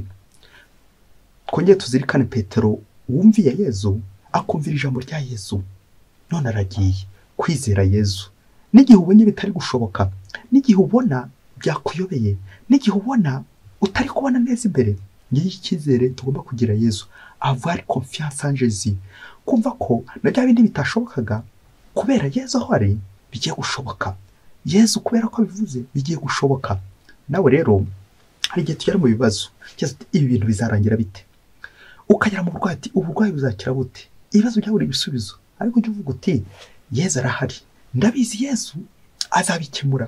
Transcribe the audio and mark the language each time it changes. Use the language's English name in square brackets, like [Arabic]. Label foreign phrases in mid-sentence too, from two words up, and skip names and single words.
[Kinyarwanda] Twongeye tuzirikane Petero wumviye Yesu akumvira ijambo rya Yesu, none aragiye. Kwizera Yezu. N'igihe ubonye bitari gushoboka, n'igihe ubona byakuyobeye, n'igihe ubona utari kubona neza imbere, ngiye icyizere tugomba kugira Yezu. [French] Avoir confiance en Jésus. [Kinyarwanda] Kumva ko na bya bindi bitashobokaga kubera Yezu aho ari bigiye gushoboka. Yezu kubera ko bivuze bigiye gushoboka. Nawe rero hari igihe tugera mu bibazo, ibi bintu bizarangira bite? Ukagera mu burwayi ati uburwayi buzakira bute? Ibibazo byabura ibisubizo, ariko ujye uvuga uti Yezu arahari, ndabizi Yezu azabikemura.